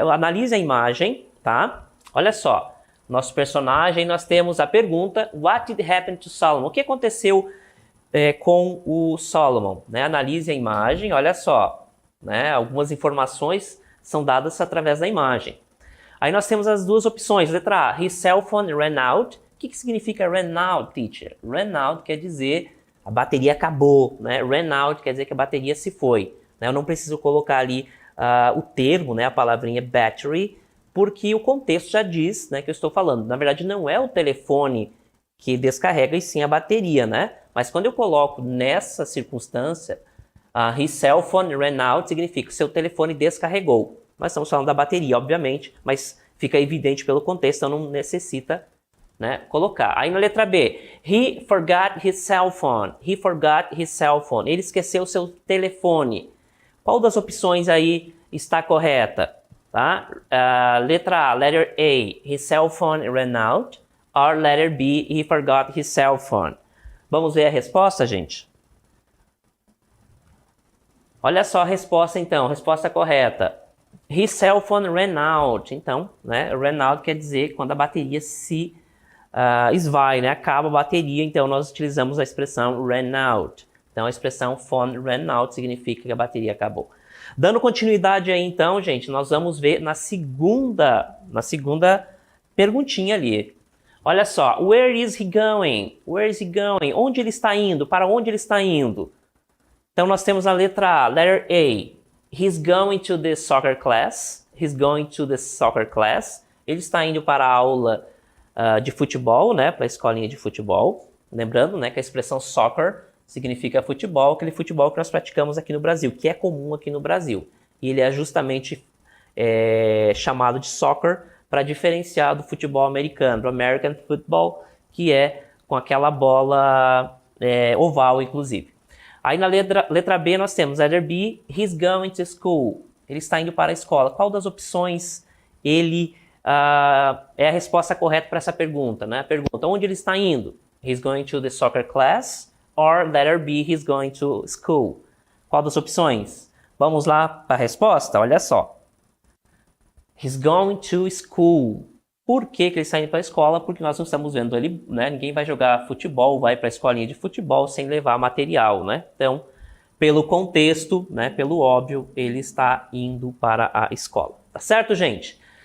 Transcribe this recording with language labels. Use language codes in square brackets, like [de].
[pt] Analise a imagem, tá? Olha só. Nosso personagem, nós temos a pergunta, [en] What did happen to Solomon? [pt] O que aconteceu com o Solomon? Né? Analise a imagem, olha só. Né? Algumas informações são dadas através da imagem. Aí nós temos as duas opções. Letra A, [en] his cell phone ran out. [pt] O que significa [en] ran out, teacher? [pt] Ran out quer dizer a bateria acabou. Né? Ran out quer dizer que a bateria se foi. Né? Eu não preciso colocar ali o termo, né? A palavrinha battery, porque o contexto já diz, né, que eu estou falando. Na verdade, não é o telefone que descarrega, e sim a bateria, né? Mas quando eu coloco nessa circunstância, [en] his cell phone ran out, [pt] significa que seu telefone descarregou. Nós estamos falando da bateria, obviamente, mas fica evidente pelo contexto, então não necessita, né, colocar. Aí na letra B, [en] he forgot his cell phone. He forgot his cell phone. [pt] Ele esqueceu seu telefone. Qual das opções aí está correta? Tá? Letra A, [en] letter A, his cell phone ran out. Or letter B, he forgot his cell phone. [pt] Vamos ver a resposta, gente? Olha só a resposta então, resposta correta. [en] His cell phone ran out. [pt] Então, né, run out quer dizer quando a bateria se esvai, né, acaba a bateria, então nós utilizamos a expressão ran out. Então a expressão phone ran out significa que a bateria acabou. Dando continuidade aí então, gente, nós vamos ver na segunda perguntinha ali. Olha só, [en] where is he going? Where is he going? [pt] Onde ele está indo? Para onde ele está indo? Então nós temos a letra A, [en] letter A. He's going to the soccer class. He's going to the soccer class. [pt] Ele está indo para a aula de futebol, né, para a escolinha de futebol. Lembrando, né, que a expressão soccer significa futebol, aquele futebol que nós praticamos aqui no Brasil, que é comum aqui no Brasil. E ele é justamente chamado de soccer para diferenciar do futebol americano, do American Football, que é com aquela bola oval, inclusive. Aí na letra B nós temos [en] letter B, he's going to school. [pt] Ele está indo para a escola. Qual das opções é a resposta correta para essa pergunta? Né? A pergunta, onde ele está indo? [en] He's going to the soccer class. Or letter B, he's going to school. [pt] Qual das opções? Vamos lá para a resposta? Olha só. [en] He's going to school. [pt] Por que ele está indo para a escola? Porque nós não estamos vendo ali, né? Ninguém vai jogar futebol, vai para a escolinha de futebol sem levar material, né? Então, pelo contexto, né? Pelo óbvio, ele está indo para a escola. Tá certo, gente?